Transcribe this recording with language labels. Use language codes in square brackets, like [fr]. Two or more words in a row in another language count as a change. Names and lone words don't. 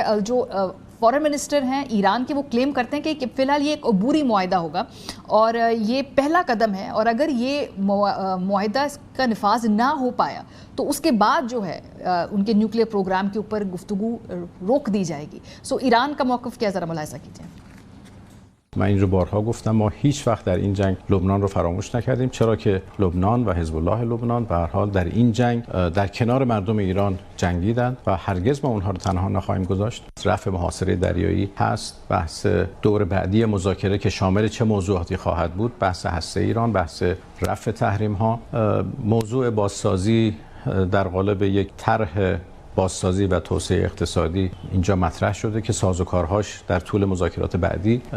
[ur] جو [en] foreign minister [ur] ہیں ایران کے، وہ کلیم کرتے ہیں کہ فی الحال یہ ایک عبوری معاہدہ ہوگا اور یہ پہلا قدم ہے، اور اگر یہ معاہدہ اس کا نفاذ نہ ہو پایا تو اس کے بعد جو ہے ان کے [en] nuclear program [ur] کے اوپر گفتگو روک دی جائے گی۔ ایران کا موقف کیا، ذرا ملاحظہ کیجیے۔ [fa] من این رو بارها گفتم، ما هیچ وقت در این جنگ لبنان رو فراموش نکردیم، چرا که لبنان و حزب الله لبنان به هر حال در این جنگ در کنار مردم ایران جنگیدند و هرگز ما اونها رو تنها نخواهیم گذاشت. رفع محاصره دریایی هست، بحث دور بعدی مذاکره که شامل چه موضوعاتی خواهد بود، بحث هسته ایران، بحث رفع تحریم ها، موضوع بازسازی در قالب یک طرح بازسازی و توسعه اقتصادی اینجا مطرح شده که سازوکارهاش در طول مذاکرات بعدی